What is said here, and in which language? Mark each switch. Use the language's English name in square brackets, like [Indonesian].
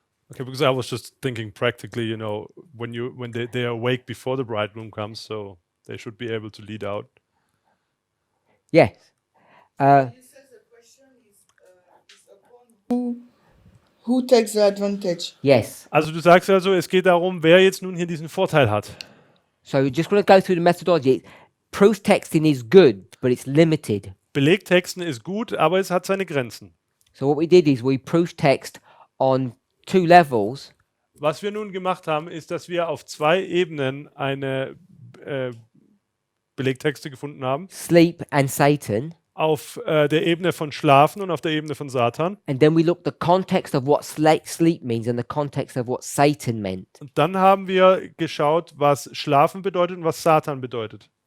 [English] Okay, because I was just thinking practically, when they are awake before the bridegroom comes, so they should be able to lead out. Yes. Who takes the advantage? Yes. [German] Also du sagst also, es geht darum, wer jetzt nun hier diesen Vorteil hat. [English] So we're just going to go through the methodology. Proof texting is good, but it's limited. [German] Belegtexten ist gut, aber es hat seine Grenzen. [English] So what we did is we proof text on 2 levels. [German] Was wir nun gemacht haben, ist, dass wir auf 2 Ebenen eine Belegtexte gefunden haben. [English] Sleep and Satan. [German] Auf der Ebene von Schlafen und auf der Ebene von Satan. [English] And then we looked the context of what sleep means and the context of what Satan meant. [German] Und dann haben wir geschaut, was Schlafen bedeutet und was Satan bedeutet.